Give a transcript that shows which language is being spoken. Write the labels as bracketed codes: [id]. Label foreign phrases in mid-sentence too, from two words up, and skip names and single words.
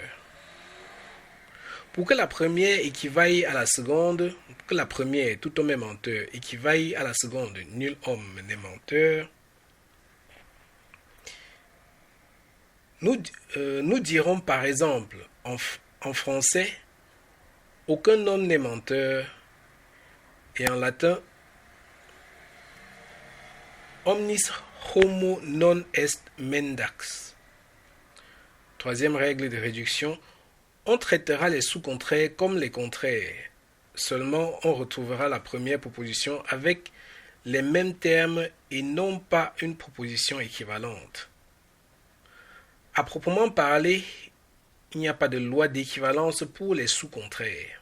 [fr] Pour que la première équivaille à la seconde, tout homme est menteur, équivaille à la seconde, nul homme n'est menteur, nous dirons par exemple en français, aucun homme n'est menteur, et en latin, [la] omnis homo non est mendax. [fr] Troisième règle de réduction, on traitera les sous-contraires comme les contraires. Seulement, on retrouvera la première proposition avec les mêmes termes et non pas une proposition équivalente. À proprement parler, il n'y a pas de loi d'équivalence pour les sous-contraires.